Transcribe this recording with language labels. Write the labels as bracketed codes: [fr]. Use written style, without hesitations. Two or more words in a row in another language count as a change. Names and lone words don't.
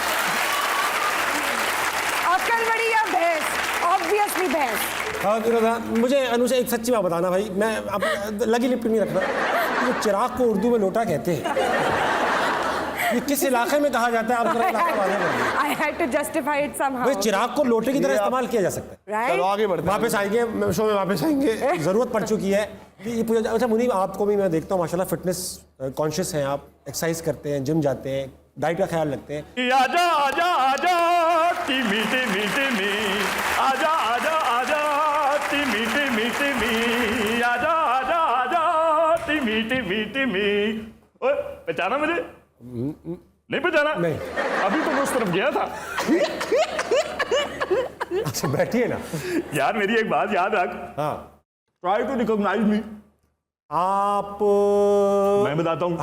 [hi] अक्ल बड़ी या भैंस? ऑब्वियसली भैंस। मुझे अनुषा एक सच्ची बात बताना भाई, मैं अब लगी लिपट नहीं रखना, ये चिराग को उर्दू में लोटा कहते हैं, ये किस इलाके में कहा जाता है? आप जरा इलाका वाले बताइए। [en] I had to justify it somehow. [hi] भाई चिराग को लोटे की तरह इस्तेमाल किया जा सकता है। [en] Right? [hi] चलो आगे बढ़ते हैं। वापस आएंगे शो में, वापस आएंगे, जरूरत पड़ चुकी है कि ये पूरा। अच्छा मुनीब, आपको भी मैं देखता हूँ माशाल्लाह [en] fitness conscious [hi] हैं आप, एक्सरसाइज करते हैं, जिम जाते हैं, डाइट का ख्याल रखते हैं। आजा आजा आजा टिमी टिमी टिमी, आजा आजा आजा टिमी टिमी टिमी, आजा आजा आजा टिमी टिमी टिमी। ओए पहचाना मुझे? नहीं पहचाना? नहीं। अभी तो मैं उस तरफ गया था। अच्छा बैठिए ना। यार मेरी एक बात याद रख, हाँ [en] try to recognize me. [hi] आप मैं बताता हूँ,